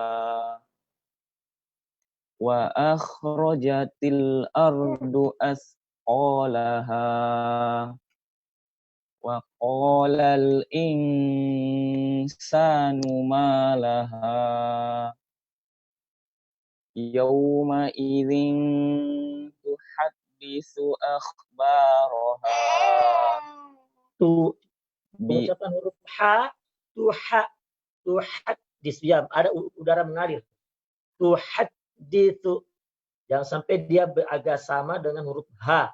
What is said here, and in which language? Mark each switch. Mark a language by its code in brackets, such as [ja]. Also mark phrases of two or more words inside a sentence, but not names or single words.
[ar] وأخرجت الأرض أثقالها وقال الإنسان ما لها يومئذ تحدث أخبارها. [id] Pengucapan huruf ha, tuhaddis, ya, ada udara mengalir. Tuhaddisu, jangan sampai dia agak sama dengan huruf ha.